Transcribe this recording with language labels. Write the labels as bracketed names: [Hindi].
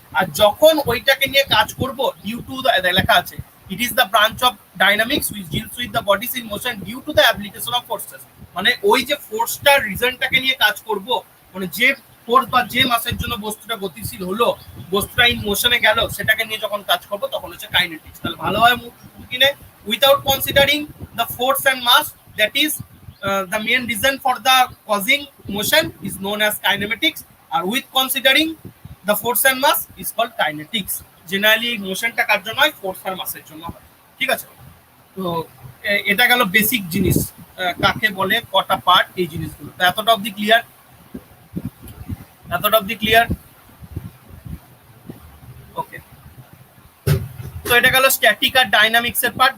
[Bangla] আর যখন ওইটাকে নিয়ে কাজ করব [English] due to the, [Bangla] লেখা আছে [English] It is the branch of dynamics which deals with the bodies in motion due to the application of forces. [Bangla] মানে ওই যে ফোর্সটার রিজনটাকে নিয়ে কাজ করব, মানে যে ফোর্স বা যে মাসের জন্য বস্তুটা গতিশীল হলো, বস্তুটা ইন মোশনে গেল, সেটাকে নিয়ে যখন কাজ করব তখন হচ্ছে কাইনেটিক্স। তাহলে ভালোভাবে কিনে [English] Without considering the force and mass that is the main reason for the causing motion is known as kinematics, or with considering the force and mass is called kinetics. [Bangla] Generally মোশনটা কার জন্য হয়? Force আর মাসের জন্য হয়, ঠিক আছে? তো এটা গেল বেসিক জিনিস, কাকে বলে, কটা পার্ট, এই জিনিসগুলো। তো এতটা অবধি ক্লিয়ার? এতটা অবধি ক্লিয়ার? ওকে। তো এটা গেল স্ট্যাটিক আর ডাইনামিক্স এর পার্ট।